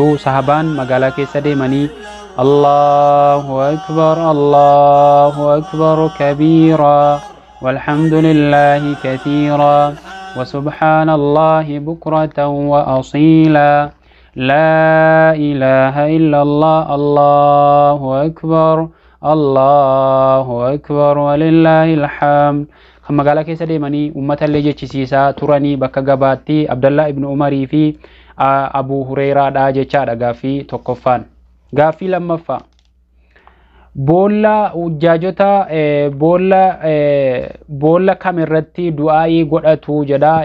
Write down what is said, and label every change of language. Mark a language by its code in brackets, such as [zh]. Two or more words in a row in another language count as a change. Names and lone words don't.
[om] Sahabaan magaalaa keessa deemanii [ar] الله أكبر كبيرا والحمد لله كثيرا وسبحان الله بكرة وأصيلا لا إله إلا الله الله أكبر ولله الحمد. [om] Kan magaalaa keessa deemanii ummata illee jechisiisaa turanii bakka gabaatti Abdallah ibn Umarii fi Abu Hureyraadha jechaadha gaaffii tokkoffaan. Gaaffii lammaffaa boolla hujjaajota boolla kam irratti du'aa'ii godhatu jedha.